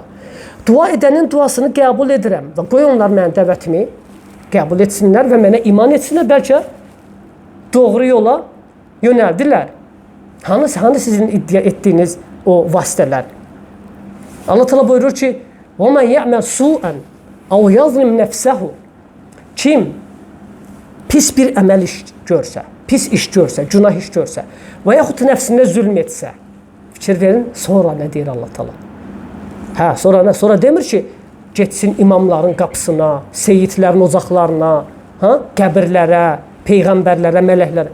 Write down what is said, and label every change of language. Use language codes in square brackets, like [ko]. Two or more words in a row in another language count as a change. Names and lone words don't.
[az] Dua edənin duasını qəbul edirəm və qoy onlar mənim dəvətimi qəbul etsinlər və mənə iman etsinlər, bəlkə doğru yola yönəldilər. Hanı sizin iddia etdiyiniz o vasitələr? Allah Teala buyurur ki, [ar] وَمَنْ يَعْمَلْ سُوءًا اَوْ يَظْلِمْ نَفْسَهُ. [az] Kim pis bir əməl iş görsə, pis iş görsə, günah iş görsə və yaxud nəfsində zülm etsə, fikir verin, sonra nə deyir Allah Teala? Sonra demir ki, getsin imamların qapısına, seyidlərin ocaqlarına, qəbirlərə, peyğəmbərlərə, mələklərə.